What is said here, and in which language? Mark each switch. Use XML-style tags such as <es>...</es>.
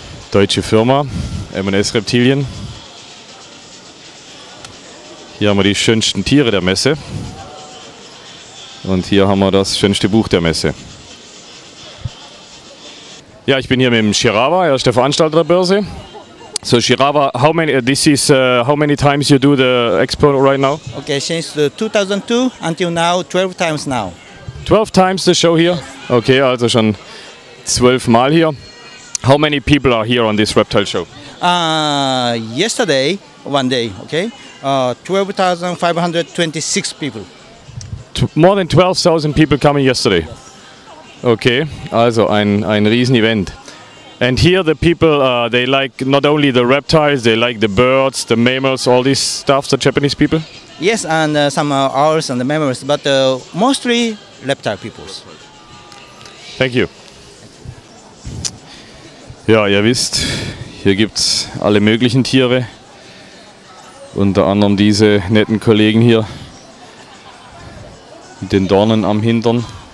<de>Deutsche Firma, M&S Reptilien. Hier haben wir die schönsten Tiere der Messe. Und hier haben wir das schönste Buch der Messe. Ja, ich bin hier mit dem Shirawa, er ist der Veranstalter der Börse.</de> <en>So Shirawa, how many times you do the expo right now? Okay, since 2002 until now, 12 times now. 12 times the show here? Okay,</en> <de>also schon 12 Mal hier.</de> <en>How many people are here on this reptile show? Yesterday, one day, okay, 12,526 people. More than 12,000 people coming yesterday.</en> <de>Okay, also ein Riesen-Event.</de> <en>And here the people, they like not only the reptiles, they like the birds, the mammals, all this stuff, the Japanese people? Yes, and some owls and the mammals, but mostly reptile peoples. Thank you.</en> <de>Ja, ihr wisst, hier gibt es alle möglichen Tiere. Unter anderem diese netten Kollegen hier mit den Dornen am Hintern.</de>